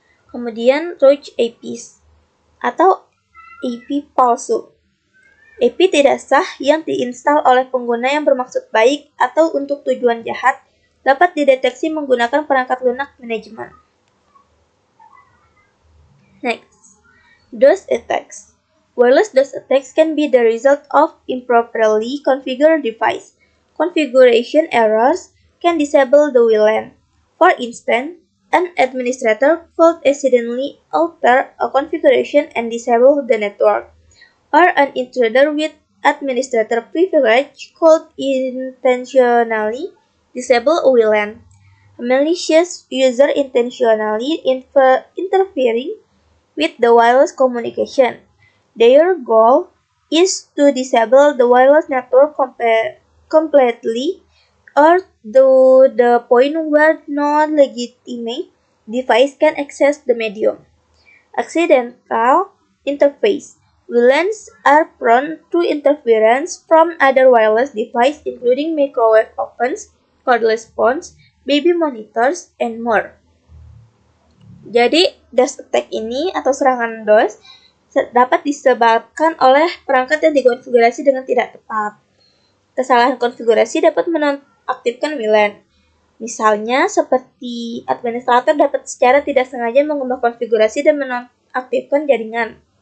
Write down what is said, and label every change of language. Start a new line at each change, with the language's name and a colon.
Indonesian: Kemudian rogue APs atau AP palsu. AP tidak sah yang diinstal oleh pengguna yang bermaksud baik atau untuk tujuan jahat dapat dideteksi menggunakan perangkat lunak manajemen.
English: Next, DOS attacks. Wireless DOS attacks can be the result of improperly configured device. Configuration errors can disable the WLAN. For instance, an administrator could accidentally alter a configuration and disable the network, or an intruder with administrator privilege could intentionally disable a WLAN. A malicious user intentionally interfering with the wireless communication. Their goal is to disable the wireless network completely or to the point where no legitimate device can access the medium. Accidental interface. WLANs are prone to interference from other wireless devices including microwave ovens, cordless phones, baby monitors, and more.
Indonesian: Jadi, DOS attack ini atau serangan DOS dapat disebabkan oleh perangkat yang dikonfigurasi dengan tidak tepat. Kesalahan konfigurasi dapat menonaktifkan WLAN. Misalnya, seperti administrator dapat secara tidak sengaja mengubah konfigurasi dan menonaktifkan jaringan.